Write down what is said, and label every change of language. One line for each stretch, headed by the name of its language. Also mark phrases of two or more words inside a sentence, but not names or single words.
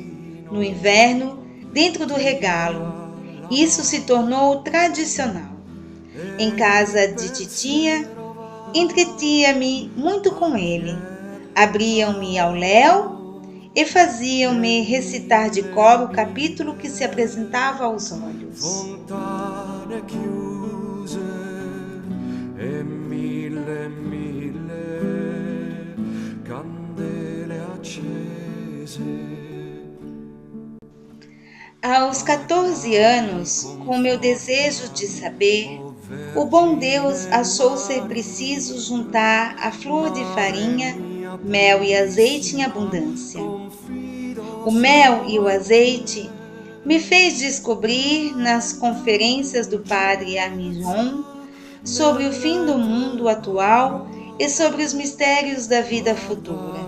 Portuguese: No inverno, dentro do regalo. Isso se tornou tradicional. Em casa de titia, entretia-me muito com ele. Abriam-me ao léu e faziam-me recitar de cor o capítulo que se apresentava aos olhos.
Italian: Fontane chiuse e mille candele accese.
Portuguese: Aos 14 anos, com meu desejo de saber, o bom Deus achou ser preciso juntar a flor de farinha, mel e azeite em abundância. O mel e o azeite me fez descobrir nas conferências do padre Armignon sobre o fim do mundo atual e sobre os mistérios da vida futura.